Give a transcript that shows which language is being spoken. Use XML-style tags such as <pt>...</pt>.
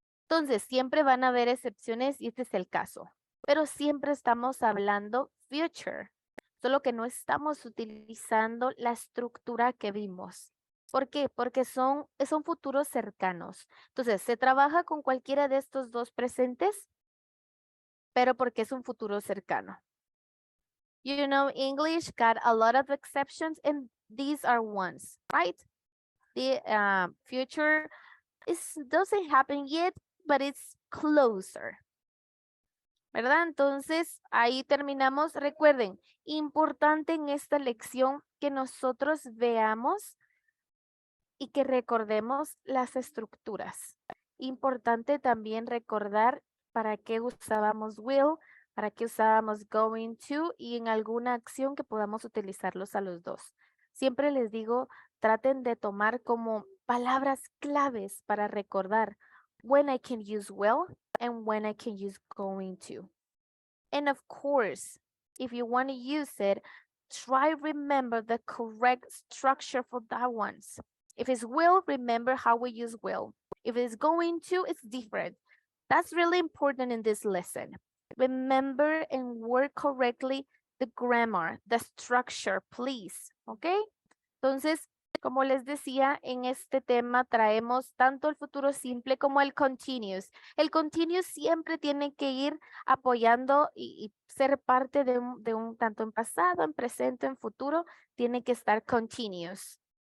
<es>Entonces, siempre van a haber excepciones y este es el caso, pero siempre estamos hablando future, solo que no estamos utilizando la estructura que vimos. ¿Por qué? Porque son futuros cercanos. Entonces, se trabaja con cualquiera de estos dos presentes, pero porque es un futuro cercano.</es> <en>You know, English got a lot of exceptions and these are ones, right? The future doesn't happen yet, but it's closer.</en> <es>¿Verdad? Entonces, ahí terminamos. Recuerden, importante en esta lección que nosotros veamos y que recordemos las estructuras. Importante también recordar para qué usábamos will, ¿Para qué usábamos going to y en alguna acción que podamos utilizarlos a los dos?</es> <en>Siempre les digo, traten de tomar como palabras claves para recordar when I can use will and when I can use going to. And of course, if you want to use it, try remember the correct structure for that ones. If it's will, remember how we use will. If it's going to, it's different. That's really important in this lesson. Remember and work correctly the grammar, the structure, please. Okay?</en> <es>Entonces, como les decía, en este tema traemos tanto el futuro simple como el continuous. El continuous siempre tiene que ir apoyando y ser parte de un tanto en pasado, en presente, en futuro, tiene que estar continuous.</es>